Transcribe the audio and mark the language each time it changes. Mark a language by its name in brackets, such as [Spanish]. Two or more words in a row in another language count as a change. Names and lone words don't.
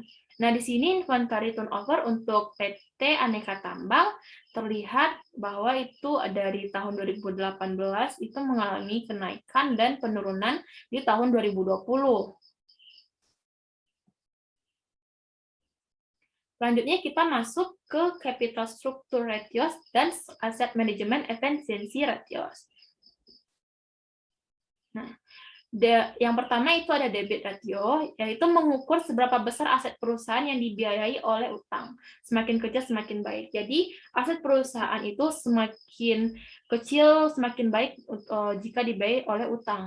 [Indonesian] Nah, di sini [English] inventory turnover [Indonesian] untuk PT Aneka Tambang terlihat bahwa itu dari tahun 2018 itu mengalami kenaikan dan penurunan di tahun 2020. Selanjutnya kita masuk ke [English] capital structure ratios [Indonesian] dan [English] asset management efficiency ratios. [Indonesian] Nah, yang pertama itu ada [English] debit ratio, [Indonesian] yaitu mengukur seberapa besar aset perusahaan yang dibiayai oleh utang. Semakin kecil, semakin baik. Jadi, aset perusahaan itu semakin kecil, semakin baik jika dibiayai oleh utang.